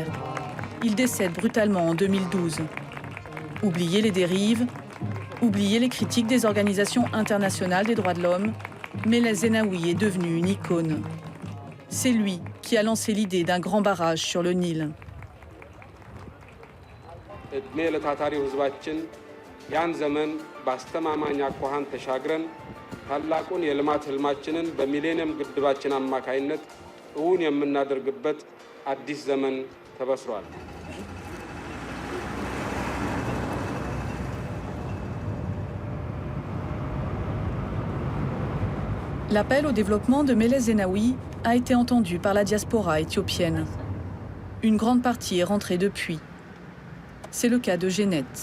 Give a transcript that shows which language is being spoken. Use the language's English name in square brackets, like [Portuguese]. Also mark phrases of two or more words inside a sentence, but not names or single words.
[French] Il décède brutalement en 2012. Oubliez les dérives, oubliez les critiques des organisations internationales des droits de l'homme, Meles Zenawi est devenu une icône. C'est lui qui a lancé l'idée d'un grand barrage sur le Nil. [Amharic] ያን ዘመን በአስተማማኝ አኳኋን ተሻግረን ታላቁን የልማት ህልማችንን በሚሌኒየም ግድባችን አማካይነት እውን የምናደርግበት አዲስ ዘመን ተበስሯል። [French] L'appel au développement de Meles Zenawi a été entendu par la diaspora éthiopienne. Une grande partie est rentrée depuis. C'est le cas de Jeannette.